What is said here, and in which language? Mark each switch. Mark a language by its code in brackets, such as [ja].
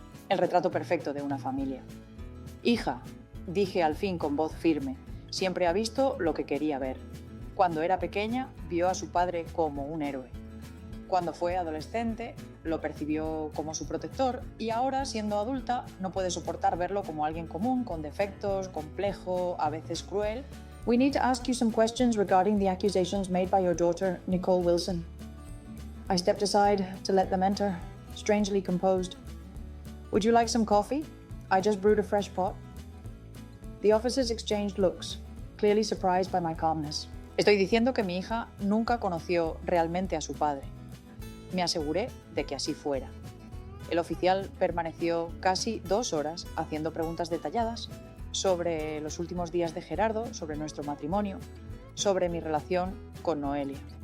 [es] El retrato perfecto de una familia. «Hija», dije al fin con voz firme, siempre ha visto lo que quería ver. Cuando era pequeña, vio a su padre como un héroe. Cuando fue adolescente, lo percibió como su protector y ahora, siendo adulta, no puede soportar verlo como alguien común, con defectos, complejo, a veces cruel. [en] «We need to ask you some questions regarding the accusations made by your daughter, Nicole Wilson». I stepped aside to let them enter, strangely composed. «Would you like some coffee? I just brewed a fresh pot». The officers exchanged looks, clearly surprised by my calmness. [es] Estoy diciendo que mi hija nunca conoció realmente a su padre. Me aseguré de que así fuera. El oficial permaneció casi 2 horas haciendo preguntas detalladas sobre los últimos días de Gerardo, sobre nuestro matrimonio, sobre mi relación con Noelia.